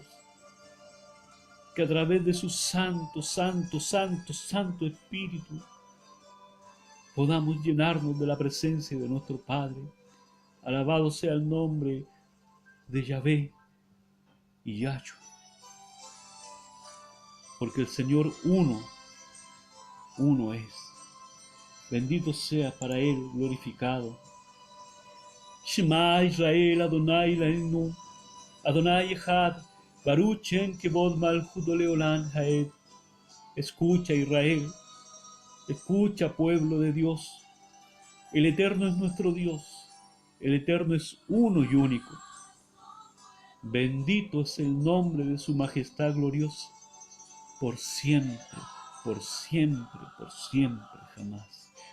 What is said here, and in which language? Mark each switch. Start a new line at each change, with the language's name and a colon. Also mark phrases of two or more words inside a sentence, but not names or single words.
Spanish: Que a través de su santo, santo, santo, santo Espíritu podamos llenarnos de la presencia de nuestro Padre. Alabado sea el nombre de Yahvé y Yahshua. Porque el Señor uno es. Bendito sea para Él, glorificado.
Hebrew: שמע ישראל, אדוני אלוהינו, אדוני אחד, ברוך שם כבוד מלכות לעולם ועד.
Spanish: Escucha, Israel, escucha, pueblo de Dios. El Eterno es nuestro Dios, el Eterno es uno y único. Bendito es el nombre de su majestad gloriosa, por siempre, por siempre, por siempre, jamás.